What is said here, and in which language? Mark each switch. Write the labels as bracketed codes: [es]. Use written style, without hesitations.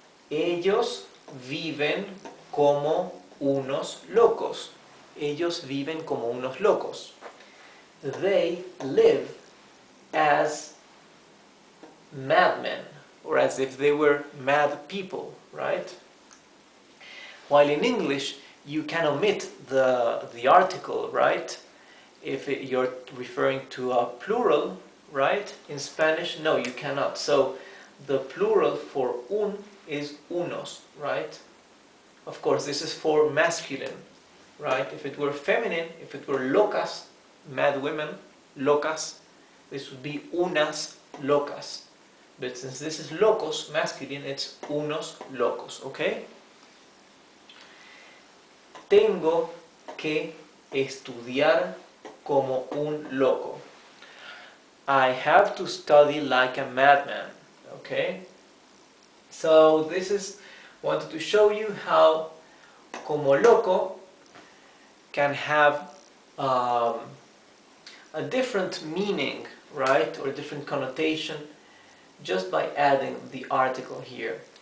[es] Ellos viven como unos locos. Ellos viven como unos locos. [en] They live as madmen, or as if they were mad people, right? While in English, you can omit the article, right? If you're referring to a plural, right? In Spanish, no, you cannot. So the plural for un is unos, right? Of course, this is for masculine, right? If it were feminine, if it were locas, mad women, locas, this would be unas locas. But since this is locos, masculine, it's unos locos, okay? [es] Tengo que estudiar como un loco. [en] I have to study like a madman. Okay? So this is wanted to show you how como loco can have a different meaning, right, or a different connotation just by adding the article here.